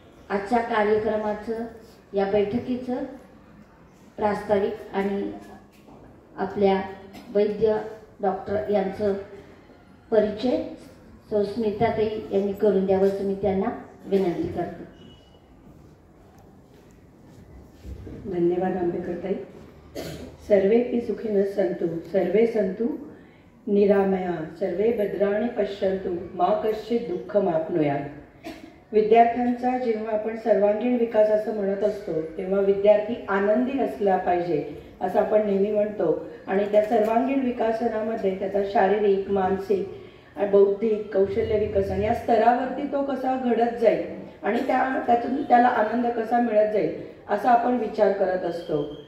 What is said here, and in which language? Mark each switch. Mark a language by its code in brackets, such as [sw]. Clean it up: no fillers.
[mr] आजच्या कार्यक्रमाचं, या बैठकीचं प्रास्ताविक आणि आपल्या वैद्य डॉक्टर यांचं परिचय स्मिताताई यांनी करून द्यावं असं मी त्यांना विनंती करते। धन्यवाद आंबेडकरताई। [sa] सर्वेपि सुखिनः सन्तु सर्वे सन्तु निरामया सर्वे भद्राणि पश्यन्तु मा कश्चित् दुःखमाप्नुयात्। [mr] विद्यार्थ्यांचा जेव्हा आपण सर्वांगीण विकास असं म्हणत असतो तेव्हा विद्यार्थी आनंदी असला पाहिजे असं आपण नेहमी म्हणतो। आणि त्या सर्वांगीण विकासनामध्ये त्याचा शारीरिक, मानसिक, बौद्धिक कौशल्य विकसन या स्तरावरती तो कसा घडत जाईल आणि त्यातून त्याला आनंद कसा मिळत जाईल असा आपण विचार करत असतो।